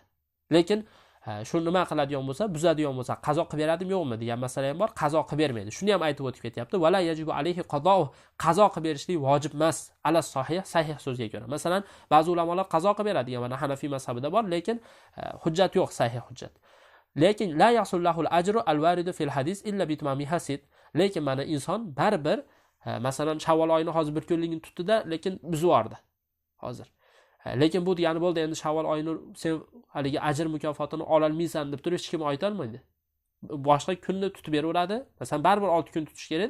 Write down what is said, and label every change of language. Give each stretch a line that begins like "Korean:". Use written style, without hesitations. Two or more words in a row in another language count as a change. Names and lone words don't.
Uzbek: Lekin shu nima qiladigan bo'lsa, buzadigan bo'lsa, qazo qilib beradimi, yo'qmi degan masala ham bor. Qazo qilib bermaydi. Shuni ham aytib o'tib ketyapti.
Arabic: ولا يجب عليه قضاء.
Uzbek: Qazo qilib berishlik vojib emas.
Arabic: على الصحيح,
Uzbek: sahih so'zga ko'ra. Masalan, ba'zi ulamolar qazo qilib beradi. Mana Hanafiy mazhabida bor, lekin hujjat yo'q, sahih hujjat.
Arabic: Lekin لا يحصل الأجر الوارد في الحديث إلا بتمامها.
Uzbek: Lekin mana inson baribir masalan Shavvol oyini hozir bir kunligini tutdi-da, lekin buzib yubordi. Hozir lekin bu degani bo'ldi, endi Shavvol oyini sen haligi ajr mukofotini ola olmaysan deb turib hech kim ayta olmaydi. Boshqa kunni tutib beraveradi. Masalan, baribir 6 kun tutish kerak-da.